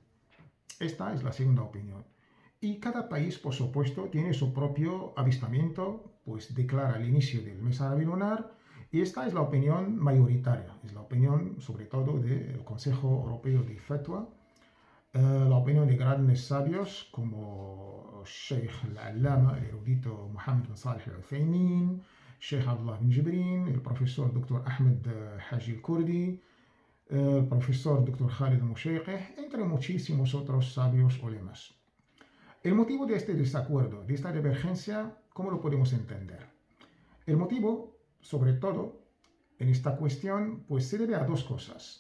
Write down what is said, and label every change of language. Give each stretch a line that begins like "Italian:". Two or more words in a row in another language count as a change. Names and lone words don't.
Spanish: Esta es la segunda opinión. Y cada país, por supuesto, tiene su propio avistamiento, pues declara el inicio del mes árabe lunar, y esta es la opinión mayoritaria, es la opinión sobre todo del Consejo Europeo de Fatwa, la opinión de grandes sabios como Sheikh al-Allama, el erudito Mohammed bin Salih al-Uthaymin, Sheikh Abdullah bin Jibrin, el profesor Dr. Ahmed Haji al-Kurdi, el profesor Dr. Khalid al-Mushayqih, entre muchísimos otros sabios ulemas. El motivo de este desacuerdo, de esta divergencia, ¿cómo lo podemos entender? El motivo, sobre todo, en esta cuestión, pues se debe a dos cosas.